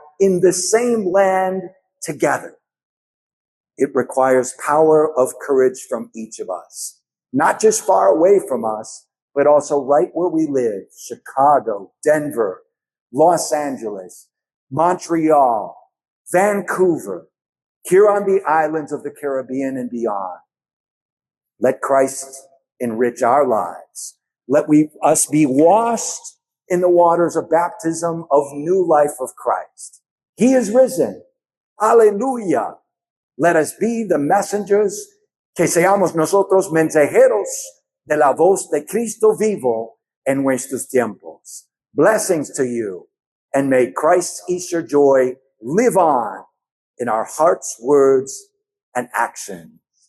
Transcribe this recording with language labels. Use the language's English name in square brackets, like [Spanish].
[English] in the same land together. It requires power of courage from each of us, not just far away from us, but also right where we live: Chicago, Denver, Los Angeles, Montreal, Vancouver, here on the islands of the Caribbean and beyond. Let Christ enrich our lives. Let us be washed in the waters of baptism of new life of Christ. He is risen. Hallelujah. Let us be the messengers, [Spanish] que seamos nosotros mensajeros de la voz de Cristo vivo en nuestros tiempos. [English] Blessings to you, and may Christ's Easter joy live on in our hearts, words, and action.